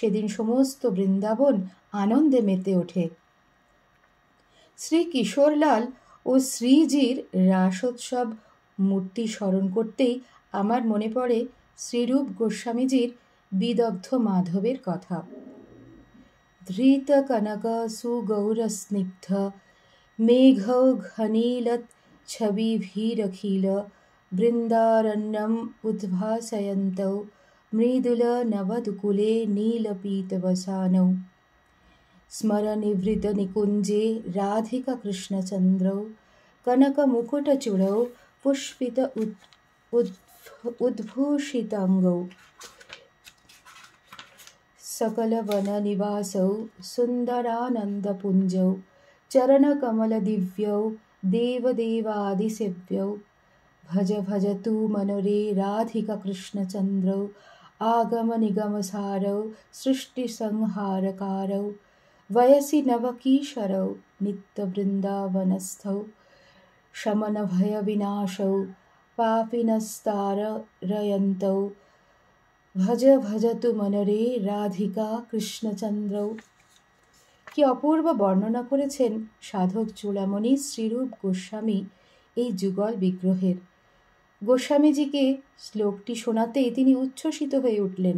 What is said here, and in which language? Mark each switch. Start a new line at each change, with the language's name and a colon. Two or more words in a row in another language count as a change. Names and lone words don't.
Bangla: সেদিন সমস্ত বৃন্দাবন আনন্দে মেতে ওঠে। শ্রী কিশোরলাল ও শ্রীজির রাসোৎসব মূর্তি স্মরণ করতেই আমার মনে পড়ে শ্রীরূপ গোস্বামীজির বিদগ্ধ মাধবের কথা।
Sanskrit: ধৃত কনক সুগৌরস্নিগ্ধ মেঘৌঘনীলৎ ছবিভিরখিল বৃন্দারণ্যম উদ্ভাসয়ন্তৌ মৃদুল নবদুকুলে নীলপীতবসানৌ স্মরনিভৃত নিকুঞ্জে রাধিকা কৃষ্ণচন্দ্রৌ কনকমুকুটচূড়ৌ পুষ্পিত উদ্ভূষিতাঙ্গৌ सकलवननिवासौ सुन्दरानन्दपुञ्जौ चरणकमलदिव्यौ देवदेवादिसेव्यौ भज भजतु मनोरे राधिकाकृष्णचन्द्रौ आगमनिगमसारौ सृष्टिसंहारकारौ वयसि नवकीशरौ नित्यवृन्दावनस्थौ शमनभयविनाशौ पापिनस्तारयन्तौ ভজ ভজতু মনরে রাধিকা কৃষ্ণচন্দ্রৌ।
Bangla: কি অপূর্ব বর্ণনা করেছেন সাধক চূড়ামণি শ্রীরূপ গোস্বামী এই যুগল বিগ্রহের। গোস্বামীজিকে শ্লোকটি শোনাতেই তিনি উচ্ছ্বসিত হয়ে উঠলেন।